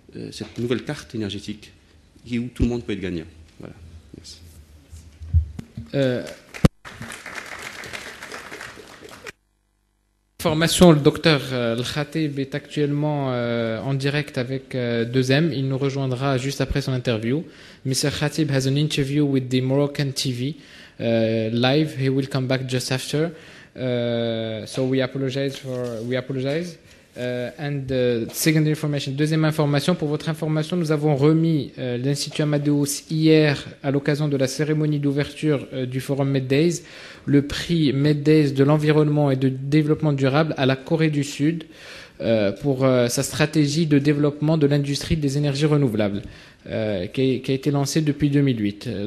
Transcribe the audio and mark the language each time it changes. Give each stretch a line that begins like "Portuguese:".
French: cette nouvelle carte énergétique où tout le monde peut être gagnant. Voilà. Merci. Information, le docteur Al-Khatib est actuellement en direct avec 2M. Il nous rejoindra juste après son interview.
English: Mr. Khatib has an interview with the Moroccan TV live. He will come back just after. So we apologize. And second information,
French: deuxième information, pour votre information, nous avons remis l'Institut Amadeus hier, à l'occasion de la cérémonie d'ouverture du Forum MedDays, le prix MedDays de l'environnement et de développement durable à la Corée du Sud pour sa stratégie de développement de l'industrie des énergies renouvelables qui a été lancée depuis 2008.